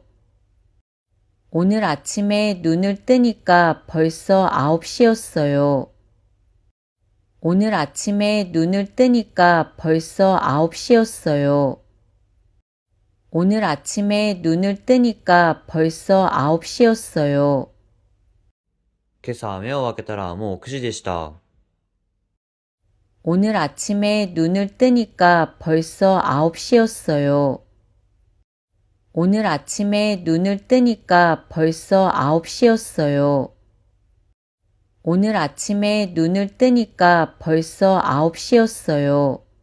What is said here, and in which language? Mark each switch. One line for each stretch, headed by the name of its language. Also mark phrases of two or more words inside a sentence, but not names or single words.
Korean: 오늘 아침에 눈을 뜨니까 벌써 9시였어요. 오늘 아침에 눈을 뜨니까 벌써 9시였어요. 오늘 아침에 눈을 뜨니까 벌써 9시였어요.
Japanese: 今朝目を開けたらもう9時でした。
Korean: 오늘 아침에 눈을 뜨니까 벌써 9시였어요. 오늘 아침에 눈을 뜨니까 벌써 9시였어요. 오늘 아침에 눈을 뜨니까 벌써 9시였어요.